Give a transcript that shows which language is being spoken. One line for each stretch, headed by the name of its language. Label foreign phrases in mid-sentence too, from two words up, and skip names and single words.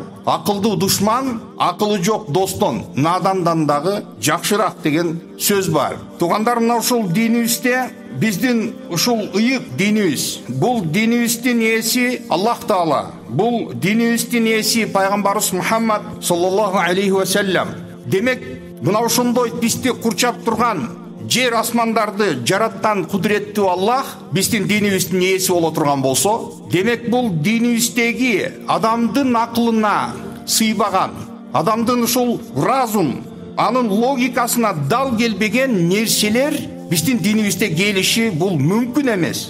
Kyrgyz: Акылдуу душман акылы жок достон, надандан дагы жакшыраак деген сөз бар. Туугандар, мына ушул динибизде биздин ушул ыйык динибиз, бул динибиздин ээси Аллах Таала, бул динибиздин ээси пайгамбарыбыз Мухаммад
Arabic: صلى الله عليه وسلم.
Kyrgyz: Демек, мына ошондой бизди курчап турган жер асмандарды жараткан кудуреттүү Аллах биздин динибиздин ээси боло турган болсо, демек бул динибиздеги адамдын акылына сыйбаган, адамдын ушул разум, анын логикасына дал келбеген нерселер биздин динибизде келиши бул мүмкүн эмес.